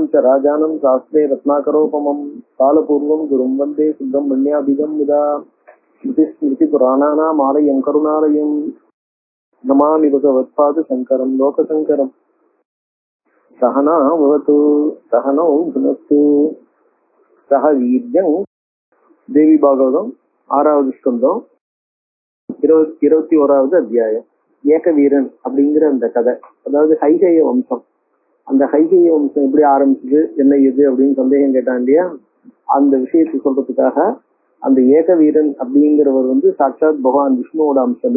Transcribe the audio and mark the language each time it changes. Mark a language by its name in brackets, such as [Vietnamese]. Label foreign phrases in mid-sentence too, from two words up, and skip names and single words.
[Sanskrit] च राजानं शास्त्रे रत्नाकरोपमं कालपूर्वं गुरुं वन्दे सुब्रह्मण्याभिधं मुदा स्मृतिपुराणानाम् आलयं करुणालयं नमामि भगवत्पादशङ्करं लोकशङ्करम् सहना भवतु सहनौ भुनक्तु सह वीर्यं देवी भागवतम् [Tamil] 6வது ஸ்கந்தம் 21வது அத்தியாயம். ஏக வீரன் அப்படிங்கிற அந்த கதை, அதாவது கைகேய வம்சம். அந்த கைகேய வம்சம் எப்படி ஆரம்பிச்சது, என்ன இது அப்படின்னு சந்தேகம் கேட்டான் இல்லையா? அந்த விஷயத்தை சொல்றதுக்காக அந்த ஏக வீரன் அப்படிங்கிறவர் சாட்சாத் பகவான் விஷ்ணுவோட அம்சமே.